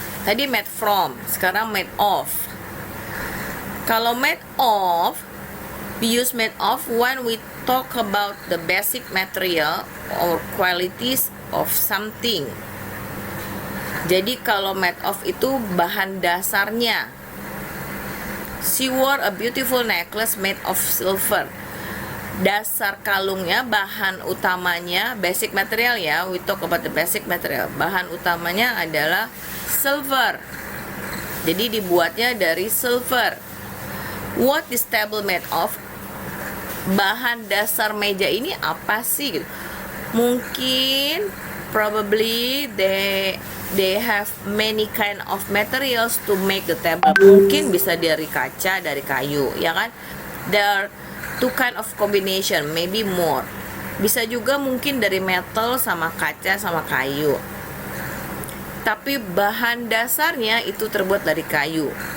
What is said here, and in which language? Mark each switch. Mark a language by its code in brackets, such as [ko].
[en] Tadi made from, sekarang made of. Kalau made of, we use made of when we talk about the basic material or qualities of something. [id] Jadi kalau made of itu bahan dasarnya. [en] She wore a beautiful necklace made of silver. [id] Dasar kalungnya, bahan utamanya, [en] basic material, ya. We talk about the basic material. [id] Bahan utamanya adalah silver. Jadi dibuatnya dari silver. [en] What is table made of? [id] Bahan dasar meja ini apa sih? Mungkin, [en] probably they have many kind of materials to make the table. [id] Mungkin bisa dari kaca, dari kayu, ya kan? [en] There are two kind of combination, maybe more. [id] Bisa juga mungkin dari metal sama kaca sama kayu. Tapi bahan dasarnya itu terbuat dari kayu.